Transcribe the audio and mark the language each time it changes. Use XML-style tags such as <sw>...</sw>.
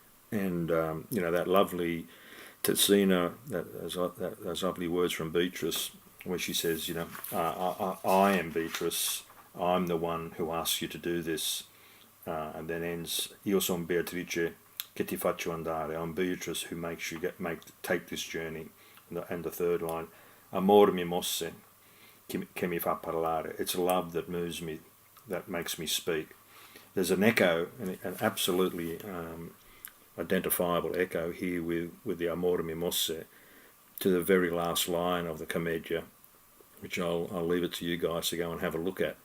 <en>And that lovely terzina, those lovely words from Beatrice, where she says, I am Beatrice, I'm the one who asks you to do this, and then ends,</en> <it>Io son Beatrice che ti faccio andare.</it> <en>I'm Beatrice who makes you take this journey. And the third line,</en> <it>Amor mi mosse che mi fa parlare.</it> <en>It's love that moves me, that makes me speak. There's an echo, an absolutely identifiable echo here with the</en> <it>Amor mi mosse</it> <en>to the very last line of the Commedia, which I'll leave it to you guys to go and have a look at.</en>